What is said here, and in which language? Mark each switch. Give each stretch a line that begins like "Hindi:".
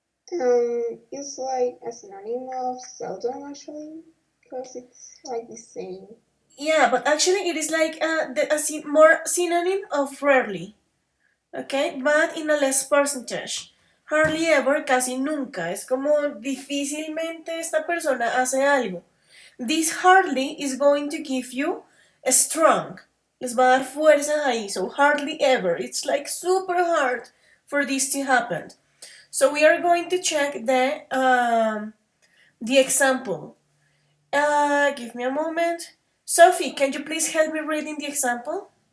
English: It's like a synonym of seldom actually, because it's like the same. Yeah, but actually it is like more synonym of rarely. Okay, but in a less percentage. Hardly ever,
Spanish: casi nunca. Es como difícilmente esta persona hace algo.
English: This hardly is going to give you a strong.
Spanish: Les va a dar fuerza ahí.
English: So hardly ever. It's like super hard for this to happen. So we are going to check the example. Give me a moment. Sophie, can you please help me reading the example?